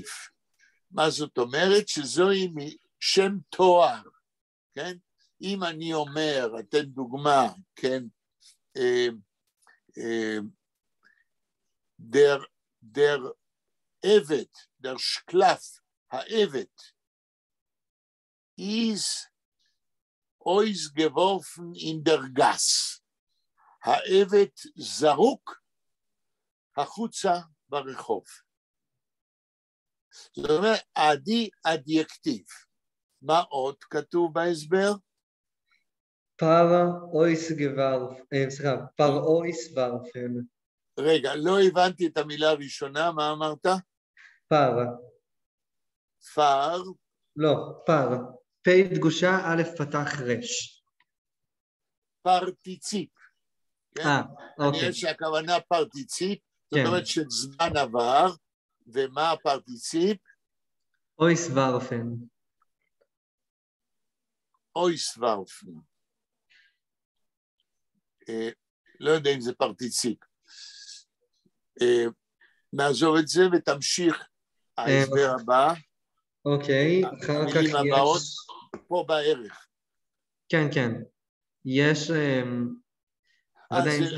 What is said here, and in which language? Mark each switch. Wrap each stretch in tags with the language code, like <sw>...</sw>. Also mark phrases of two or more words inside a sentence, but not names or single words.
<he>מה זאת אומרת? שזוהי שם תואר, כן? אם אני אומר, אתן דוגמה, כן?</he> <yi>דער עבד, דער שקלאַף, העבד, איז אויס גוורפן אין דער גאַס.</yi> <he>העבד זרוק החוצה ברחוב. זאת אומרת, עדי אדייקטיב. מה עוד כתוב בהסבר?</he> <yi>פראויס ורפן.</yi> <he>רגע, לא הבנתי את המילה הראשונה, מה אמרת? פר. פר? לא, פר. פי דגושה א' פתח רש. פרטיציפ. אוקיי. אני חושב שהכוונה פרטיציפ, זאת אומרת שזמן עבר, ומה הפרטיציפ?</he> <yi>אויס ורפן. אויס ורפן.</yi> <he>לא יודע אם זה פרטיציפ. נעזוב את זה ותמשיך ההסבר הבא. אוקיי, אחר כך המילים הבאות, פה בערך. כן, כן. יש... לא יודע אם זה</he>